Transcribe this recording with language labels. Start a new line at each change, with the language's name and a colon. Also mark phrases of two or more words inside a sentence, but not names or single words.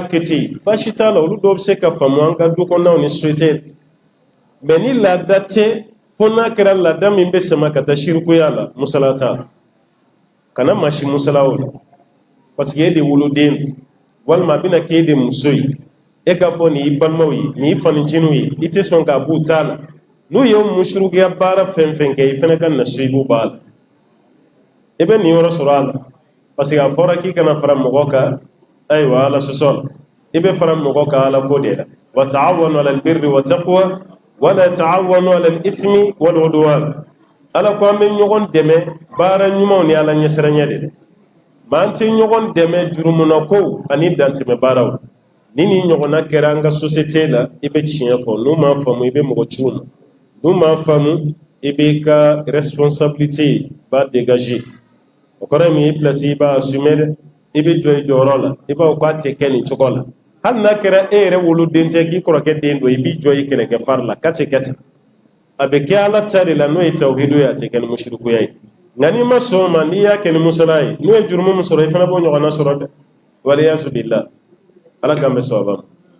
Bambara: kɛ ten baasi t'a la olu dɔw bɛ se ka faamu an ka du kɔnɔnaw ni société mais ni laada tɛ fo n'a kɛra laada min bɛ sama ka taa shirikuya la musala t'a la kana maa si musala o la
French: parce que
Bambara: e de woloden don walima a bɛna kɛ e de muso ye e k'a fɔ nin y'i balimaw ye nin y'i faniciniw ye i tɛ sɔn k'a b'u t'a la n'u ye musirikuya baara fɛn fɛn kɛ i fana ka nasibu b'a la i bɛ nin yɔrɔ sɔrɔ a la
French: parce que
Bambara: a fɔra k'i kana fara mɔgɔ kan ayiwa ala sɔsɔ la i bɛ fara mɔgɔ kan ala ko de la
Arabic: وتعاونوا على البر والتقوى ولا تعاونوا على الإثم والعدوان
Bambara: ala ko an bɛ ɲɔgɔn dɛmɛ baara ɲumanw ni ala ɲɛsiranya de la maa an tɛ ɲɔgɔn dɛmɛ jurumunako ani dantɛmɛ baaraw ni nin ɲɔgɔnna kɛra an ka société la i bɛ tiɲɛ fɔ n'u m'a faamu i bɛ mɔgɔ ciw ma n'u m'a faamu i b'i ka responsabilité ba dégager o kɔrɔ min i place i b'a assumer dɛ i bɛ jɔ i jɔyɔrɔ la i b'a fɔ k'a tɛ kɛ nin cogo la hali n'a kɛra e yɛrɛ woloden tɛ k'i kɔrɔkɛ den don i b'i jɔ i kɛlɛkɛ fari la k'a tɛ kɛ ten a bɛ kɛ ala ta de la n'o ye tawhidu ye a tɛ kɛ ni musirikuya ye nka n'i ma sɔn o ma n'i y'a kɛ ni musala ye n'o ye jurumu min sɔrɔ i fana b'o ɲɔgɔnna sɔrɔ dɛ
Arabic: والعياذ بالله
Bambara: ala k'an bɛ sɔn a ma.